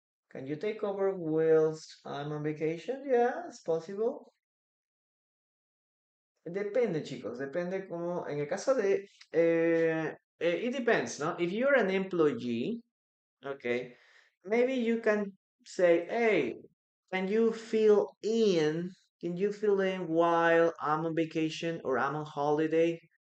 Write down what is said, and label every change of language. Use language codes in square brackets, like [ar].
[en] Can you take over whilst I'm on vacation? Yeah, it's possible. [es] Depende, chicos, depende como, en el caso de, [en] it depends, [es] ¿no? [en] If you're an employee, okay, maybe you can say, hey, can you fill in, can you fill in while I'm on vacation or I'm on holiday?